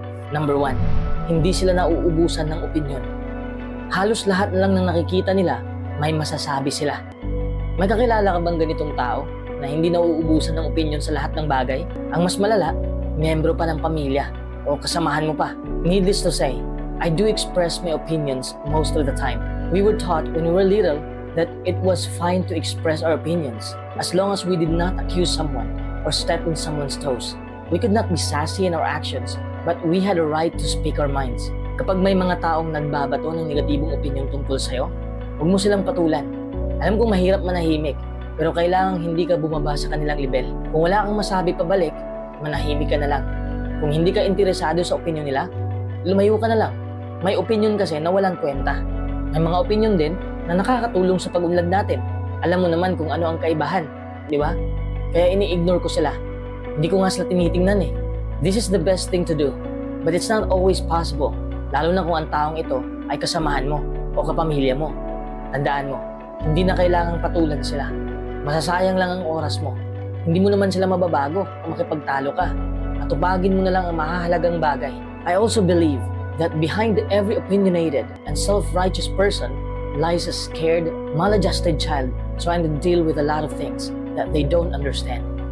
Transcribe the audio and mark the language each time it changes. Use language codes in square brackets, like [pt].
[tl] Number 1, hindi sila nauubusan ng opinyon. Halos lahat na lang ng nakikita nila, may masasabi sila. May kakilala ka bang ganitong tao na hindi nauubusan ng opinyon sa lahat ng bagay? Ang mas malala, miyembro pa ng pamilya o kasamahan mo pa. [en] Needless to say, I do express my opinions most of the time. We were taught when we were little that it was fine to express our opinions as long as we did not accuse someone or step on someone's toes. We could not be sassy in our actions, but we had a right to speak our minds. [tl] Kapag may mga taong nagbabato ng negatibong opinion tungkol sa'yo, huwag mo silang patulan. Alam kong mahirap manahimik, pero kailangang hindi ka bumaba sa kanilang level. Kung wala kang masabi pabalik, manahimik ka na lang. Kung hindi ka interesado sa opinion nila, lumayo ka na lang. May opinion kasi na walang kwenta. May mga opinion din na nakakatulong sa pag-unlad natin. Alam mo naman kung ano ang kaibahan, di ba? Kaya ini-ignore ko sila. Hindi ko nga sila tinitingnan eh. [en] This is the best thing to do, but it's not always possible, [tl] lalo na kung ang taong ito ay kasamahan mo o kapamilya mo. Tandaan mo, hindi na kailangang patulan sila. Masasayang lang ang oras mo. Hindi mo naman sila mababago kung makipagtalo ka. At tupagin mo na lang ang mahahalagang bagay. [en] I also believe that behind every opinionated and self-righteous person lies a scared, maladjusted child trying to deal with a lot of things that they don't understand.